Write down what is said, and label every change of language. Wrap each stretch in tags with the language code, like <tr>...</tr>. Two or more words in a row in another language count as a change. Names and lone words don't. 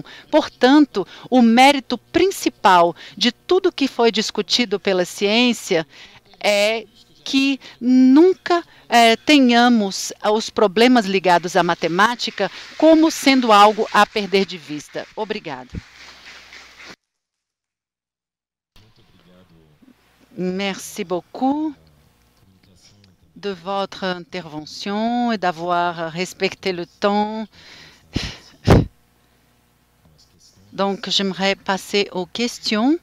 <pt>Portanto, o mérito principal de tudo que foi discutido pela ciência é que nunca tenhamos os problemas ligados à matemática como sendo algo a perder de vista. Obrigado.</pt> <fr>Merci beaucoup de votre intervention et d'avoir respecté le temps. Donc, j'aimerais passer aux questions.</fr>